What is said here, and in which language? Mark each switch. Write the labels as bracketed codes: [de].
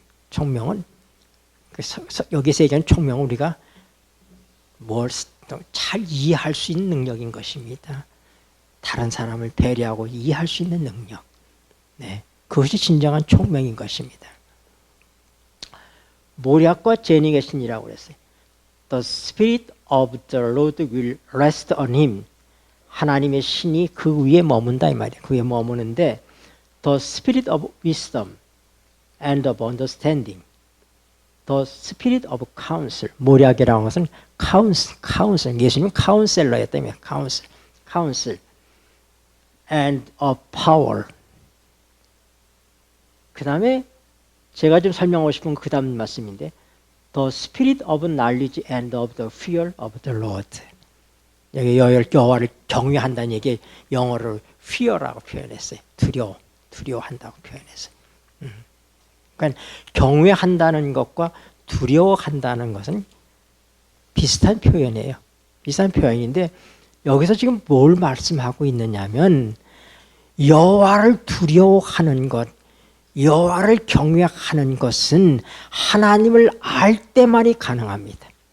[ko] 총명은 여기서 얘기하는 총명은 우리가 뭘 잘 이해할 수 있는 능력인 것입니다. 다른 사람을 배려하고 이해할 수 있는 능력. 네. 그것이 진정한 총명인 것입니다. 모략과 재능의 신이라고 그랬어요. [en] The Spirit of the Lord will rest on him. [ko] 하나님의 신이 그 위에 머문다 이 말이에요. 그 위에 머무는데 [en] The Spirit of wisdom and of understanding. The Spirit of counsel. [ko] 모략이라는 것은 counsel. 예수님은 카운셀러였다며. [en] counsel. And of power. [ko] 그 다음에 제가 좀 설명하고 싶은 그 다음 말씀인데 [en] The Spirit of knowledge and of the fear of the Lord. [ko] 여기 여호와를 경외한다는 얘기 영어로 fear라고 표현했어요. 두려워한다고 표현했어요. 그러니까 경외한다는 것과 두려워한다는 것은 비슷한 표현이에요. 비슷한 표현인데 여기서 지금 뭘 말씀하고 있느냐면 여호와를 두려워하는 것, 여호와를 경외하는 것은 하나님을 알 때만이 가능합니다.